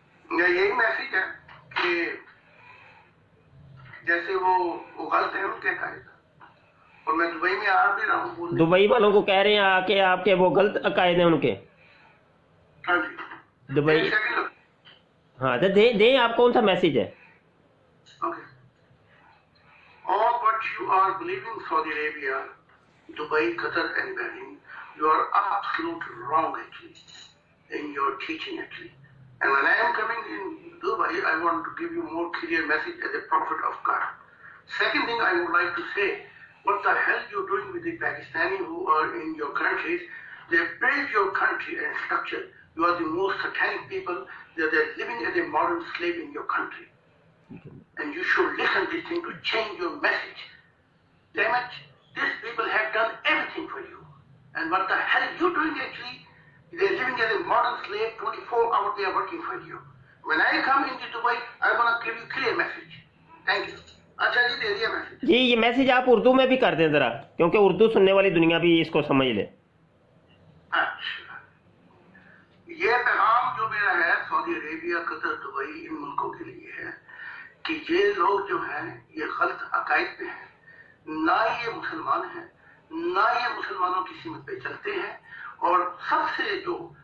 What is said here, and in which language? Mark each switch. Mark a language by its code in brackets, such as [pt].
[ur] یہی میسج ہے کہ جیسے وہ غلط ہے ان کے قائد اور میں دبئی میں آ بھی رہا ہوں بولنے دبئی والوں کو کہہ رہے ہیں آ کے آپ کے وہ غلط عقائد ہیں ان کے ہاں جی دبئی ایک سیکنڈ ہاں تو دیں آپ کون سا میسج ہے [en] Okay. All what you are believing Saudi Arabia, Dubai, Qatar and Bahrain, you are absolutely wrong actually in your teaching actually. And when I am coming in Dubai, I want to give you more clear message as a prophet of God. Second thing I would like to say, what the hell you're doing with the Pakistani who are in your countries? They built your country and structure. You are the most satanic people. They're living as a modern slave in your country. And you should listen to this thing to change your message. Damn it, these people have done everything for you. And what the hell are you doing actually? They're living as a modern slave, 24 hours they are working for you. When I come into Dubai, I'm going to give you clear message. Thank you. [ur] اچھا جی دے دیا message جی یہ message آپ اردو میں بھی کر دیں ذرا کیونکہ اردو سننے والی دنیا بھی اس کو سمجھ لے اچھا یہ پیغام جو میرا ہے سعودی عربیہ قطر دبئی ان ملکوں کے لیے ہے کہ یہ لوگ جو ہیں یہ غلط عقائد پہ ہیں نہ یہ مسلمان ہیں نہ یہ مسلمانوں کی سمت پہ چلتے ہیں اور سب سے جو